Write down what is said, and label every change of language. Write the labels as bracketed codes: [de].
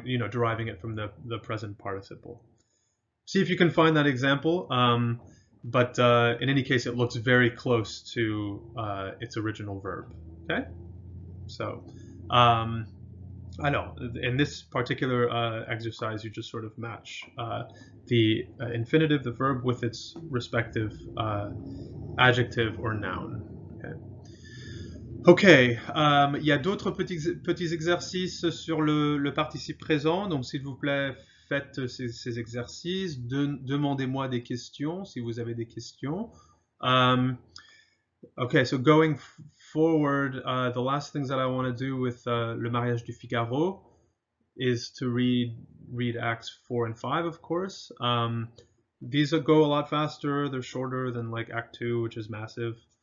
[en] Deriving it from the present participle. See if you can find that example, but in any case, it looks very close to its original verb. Okay, so Alors, in this particular exercise, you just sort of match the infinitive, the verb, with its respective adjective or noun. [fr] Ok, il y a d'autres petits exercices sur le participe présent, donc s'il vous plaît, faites ces exercices, demandez-moi des questions si vous avez des questions. [en] Okay, so going forward, the last things that I want to do with Le Mariage du Figaro is to read Acts 4 and 5, of course. These go a lot faster, they're shorter than like Act 2, which is massive.